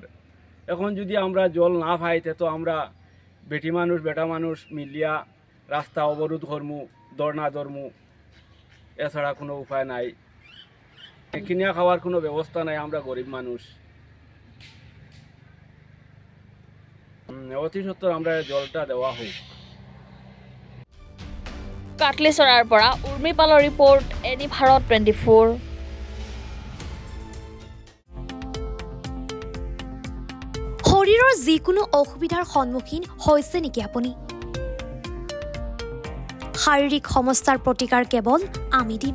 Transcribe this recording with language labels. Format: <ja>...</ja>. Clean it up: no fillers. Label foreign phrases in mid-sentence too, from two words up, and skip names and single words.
<bn>এখন যদি আমরা জল না পাইতে তো আমরা বেটি মানুষ বেটা মানুষ মিলিয়া রাস্তা অবরোধ করমু, ধর্ণা ধরমু, এছাড়া কোনো উপায় নাই। কিনিয়া খাওয়ার কোনো ব্যবস্থা নাই, আমরা গরিব মানুষ। অতি সত্বর আমরা জলটা দেওয়া হোক।</bn> <as>কাটলিচৰাৰ পৰা উৰ্মিপালৰ ৰিপৰ্ট, এনি ভাৰত 24। শৰীৰৰ যিকোনো অসুবিধাৰ সন্মুখীন হৈছে নেকি আপুনি? শাৰীৰিক সমস্যাৰ প্ৰতিকাৰ কেৱল আমি দিম।</as>